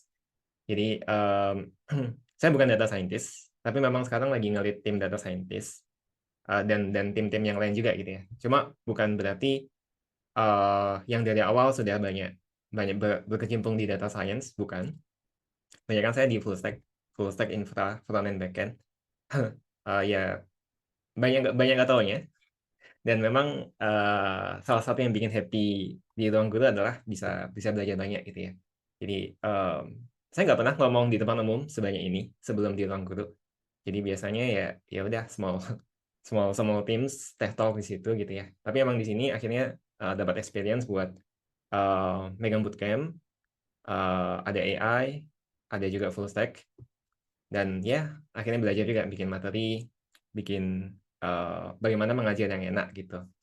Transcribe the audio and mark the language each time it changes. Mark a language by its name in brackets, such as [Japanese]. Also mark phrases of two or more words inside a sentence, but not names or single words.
[Indonesian] Jadi saya bukan [English] data scientist, [Indonesian] tapi memang sekarang lagi ngelit tim [English] data scientist [Indonesian] dan tim-tim yang lain juga gitu ya. Cuma bukan berarti yang dari awal sudah banyak banyak berkecimpung di [English] data science, [Indonesian] bukan. Banyak kan saya di [English] full stack infra, front end, back end. [Indonesian] Ya banyak nggak taunya. Dan memang salah satu yang bikin happy di ruang guru adalah bisa bisa belajar banyak gitu ya. Jadi saya nggak pernah ngomong di depan umum sebanyak ini sebelum di ruang guru. Jadi biasanya ya udah [English] small small small teams tech talk [Indonesian] di situ gitu ya. Tapi emang di sini akhirnya dapat experience buat megang bootcamp, ada AI, ada juga [English] full stack, [Indonesian] dan ya akhirnya belajar juga bikin materi, bikin bagaimana mengajar yang enak gitu.